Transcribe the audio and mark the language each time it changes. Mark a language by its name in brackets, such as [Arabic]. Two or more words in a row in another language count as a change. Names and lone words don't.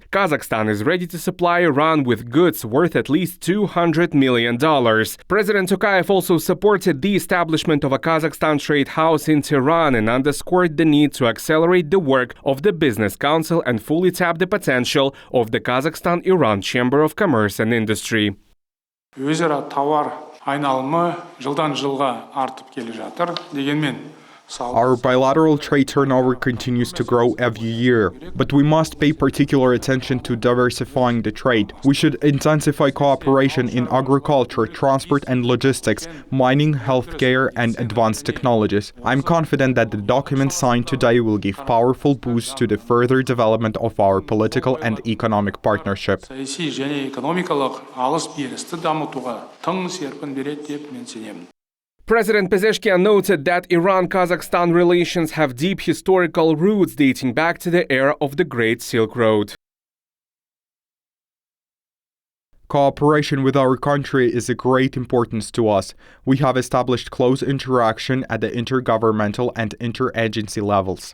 [English] Kazakhstan is ready to supply Iran with goods worth at least $200 million. President Tokayev also supported the establishment of a Kazakhstan trade house in Tehran and underscored the need to accelerate the work of the Business Council and fully tap the potential of the Kazakhstan-Iran Chamber of Commerce and Industry. [Kazakh] Айналымы жылдан жылға артып келе жатыр. Дегенмен [English] our bilateral trade turnover continues to grow every year, but we must pay particular attention to diversifying the trade. We should intensify cooperation in agriculture, transport and logistics, mining, healthcare and advanced technologies. I'm confident that the document signed today will give powerful boosts to the further development of our political and economic partnership. [Kazakh] Саяси және экономикалық алыс-берісті дамытуға тың серпін береді деп мен сенемін. [English] President Pezeshkian noted that Iran-Kazakhstan relations have deep historical roots dating back to the era of the Great Silk Road. Cooperation with our country is of great importance to us. We have established close interaction at the intergovernmental and interagency levels.